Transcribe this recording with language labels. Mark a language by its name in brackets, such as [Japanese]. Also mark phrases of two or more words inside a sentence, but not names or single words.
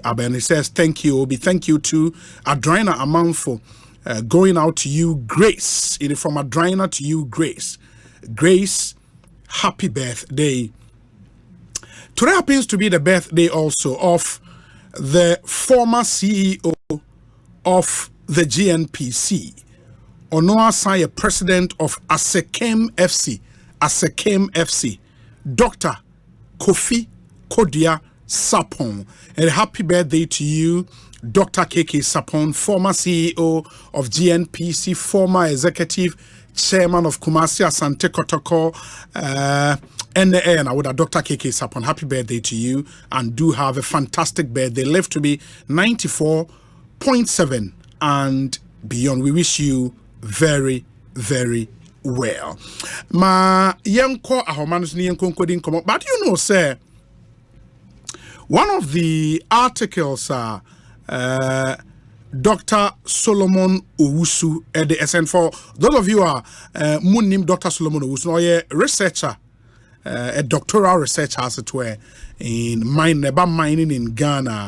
[English] Abeni says, thank you, Obi. Thank you to Adrina Amanfo. Going out to you, Grace. From Adrina to you, Grace. Grace, happy birthday. Today happens to be the birthday also of the former CEO of the GNPC, Onoa Saye, president of Asekem FC, Dr. Kofi Kodia Sapon. And happy birthday to you, Dr. KK Sapon, former CEO of GNPC, former executive chairman of Kumasi Asante Kotoko, and I would have Dr. KK Sapon. Happy birthday to you, and do have a fantastic birthday. Live to be 94.7 and beyond. We wish you very, very well. Ma yanko ahomanus ni yanko kodin komo. But you know, sir, one of the articles Dr. Solomon Owusu at the SN. For those of you who are name Dr. Solomon Owusu, or a researcher, a doctoral researcher as it were, in mining in Ghana.